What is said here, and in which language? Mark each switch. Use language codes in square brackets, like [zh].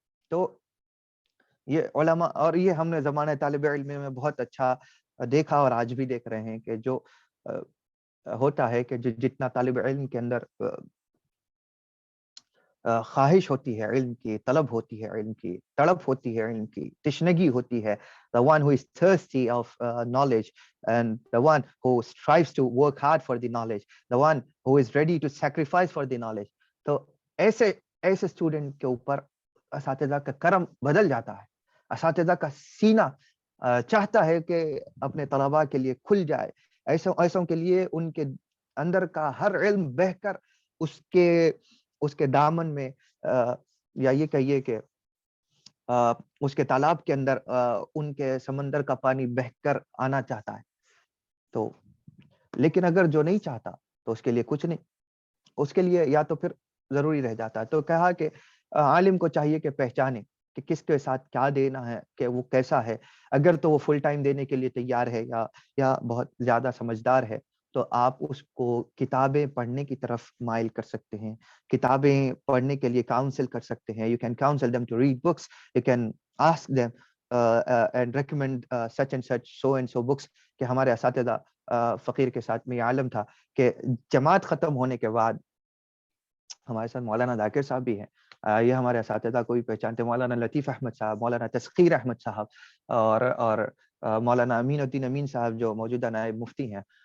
[ur] تو یہ علماء، اور یہ ہم نے زمانہ طالب علم میں بہت اچھا دیکھا اور آج بھی دیکھ رہے ہیں کہ جو ہوتا ہے کہ جتنا طالب علم کے اندر خواہش ہوتی ہے علم کی، طلب ہوتی ہے علم کی، تڑپ ہوتی ہے علم کی، تشنگی ہوتی ہے. [en] The one who is thirsty of knowledge, and the one who strives to work hard for the knowledge, the one who is ready to sacrifice for the knowledge. [ur] تو ایسے اسٹوڈنٹ کے اوپر اساتذہ کا کرم بدل جاتا ہے. اساتذہ کا سینہ چاہتا ہے کہ اپنے طلباء کے لیے کھل جائے، ایسوں کے لیے ان کے اندر کا ہر علم بہہ کر اس کے دامن میں، یا یہ کہیے کہ اس کے تالاب کے اندر ان کے سمندر کا پانی بہہ کر آنا چاہتا ہے. تو لیکن اگر جو نہیں چاہتا تو اس کے لیے کچھ نہیں، اس کے لیے یا تو پھر ضروری رہ جاتا ہے. تو کہا کہ عالم کو چاہیے کہ پہچانے کہ کس کے ساتھ کیا دینا ہے، کہ وہ کیسا ہے. اگر تو وہ فل ٹائم دینے کے لیے تیار ہے یا بہت زیادہ سمجھدار ہے، تو آپ اس کو کتابیں پڑھنے کی طرف مائل کر سکتے ہیں، کتابیں پڑھنے کے لیے کاؤنسل کر سکتے ہیں. [en] You can counsel them to read books, you can ask them and recommend such and such so and so books. [ur] کہ ہمارے اساتذہ فقیر کے ساتھ میں یہ عالم تھا کہ جماعت ختم ہونے کے بعد ہمارے ساتھ مولانا ذاکر صاحب بھی ہیں، یہ ہمارے اساتذہ کو بھی پہچانتے، مولانا لطیف احمد صاحب، مولانا تسخیر احمد صاحب، اور مولانا امین الدین امین صاحب جو موجودہ نائب مفتی ہیں،